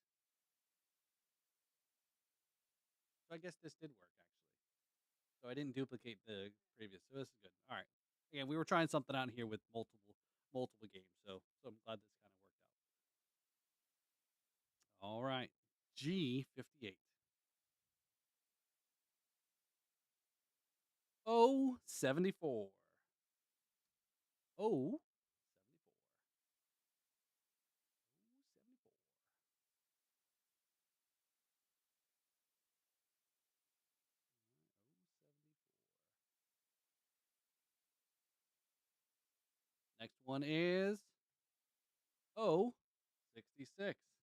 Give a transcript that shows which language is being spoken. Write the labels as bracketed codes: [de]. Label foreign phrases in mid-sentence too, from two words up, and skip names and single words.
[en] So I guess this did work actually. So I didn't duplicate the previous. So this is good. All right. Again, we were trying something out here with multiple games. So I'm glad this kind of worked out. All right. G58. O74. O74. O74. Next one is O66.